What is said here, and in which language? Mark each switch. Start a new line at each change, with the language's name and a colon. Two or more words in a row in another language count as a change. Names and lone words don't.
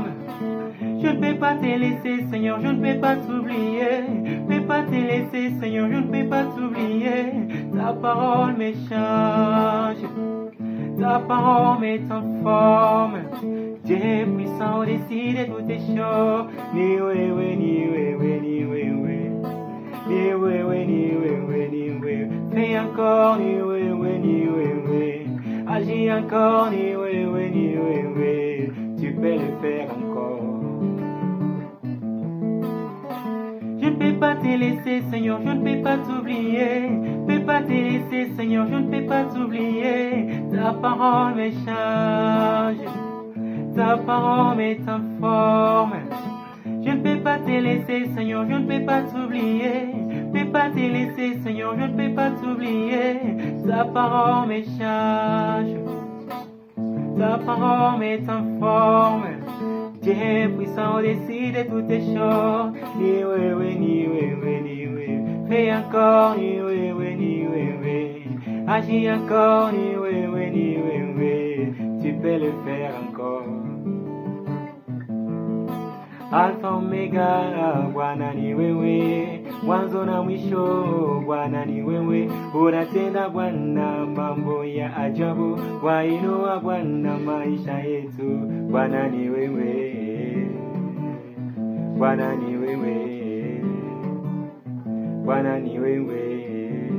French: Je ne peux pas te laisser, Seigneur, je ne peux pas t'oublier. Ne peux pas te laisser, Seigneur, je ne peux pas t'oublier. Ta parole me change, ta parole me transforme. Dieu puissant au-dessus de toutes les choses.
Swahili: Ni wewe, ni wewe, ni wewe. Ni wewe, ni wewe, ni wewe.
French: Fais encore,
Swahili: ni wewe, ni wewe.
French: Agis encore,
Swahili: ni wewe, ni wewe.
French: Tu peux le faire encore. Je ne peux pas te laisser, Seigneur, je ne peux pas t'oublier. Je ne peux pas te laisser, Seigneur, je ne peux pas t'oublier. Ta parole me change, ta parole me transforme. Je ne peux pas te laisser, Seigneur, je ne peux pas t'oublier. Je ne peux pas te laisser, Seigneur, je ne peux pas t'oublier. Ta parole me change, ta parole me transforme. Dieu puissant au-dessus de toutes les choses.
Swahili: Ni wewe, ni wewe, ni wewe.
French: Fais encore,
Swahili: ni wewe, ni wewe.
French: Agis encore,
Swahili: ni wewe, ni wewe.
French: Tu peux le faire encore.
Swahili: Alfa Omega, Bwana ni wewe, mwanzo na mwisho, Bwana ni wewe. Unatenda Bwana mambo ya ajabu, wainua Bwana maisha yetu. Bwana ni wewe, Bwana ni wewe, Bwana ni wewe.